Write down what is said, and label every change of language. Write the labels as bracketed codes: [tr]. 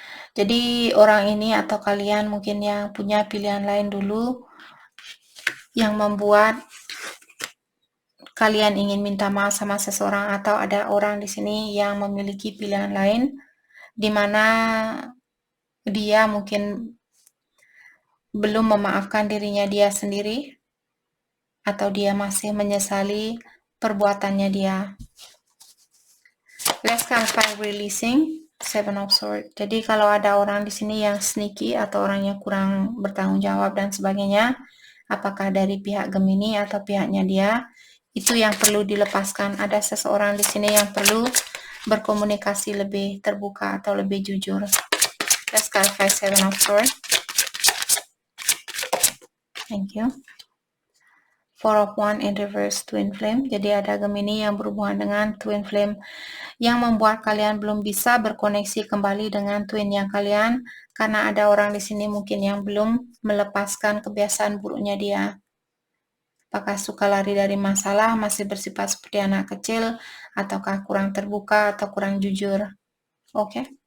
[id] Jadi orang ini atau kalian mungkin yang punya pilihan lain dulu yang membuat kalian ingin minta maaf sama seseorang, atau ada orang di sini yang memiliki pilihan lain di mana dia mungkin belum memaafkan dirinya dia sendiri, atau dia masih menyesali perbuatannya dia. [en] Let's clarify releasing Seven of Swords. [id] Jadi kalau ada orang di sini yang sneaky atau orangnya kurang bertanggung jawab dan sebagainya, apakah dari pihak Gemini atau pihaknya dia, itu yang perlu dilepaskan. Ada seseorang di sini yang perlu berkomunikasi lebih terbuka atau lebih jujur. [en] Let's clarify Seven of Swords. Thank you. Four of Wands in reverse, Twin Flame. [id] Jadi ada Gemini yang berhubungan dengan Twin Flame yang membuat kalian belum bisa berkoneksi kembali dengan twin yang kalian, karena ada orang di sini mungkin yang belum melepaskan kebiasaan buruknya dia. Apakah suka lari dari masalah, masih bersifat seperti anak kecil, ataukah kurang terbuka atau kurang jujur. Oke.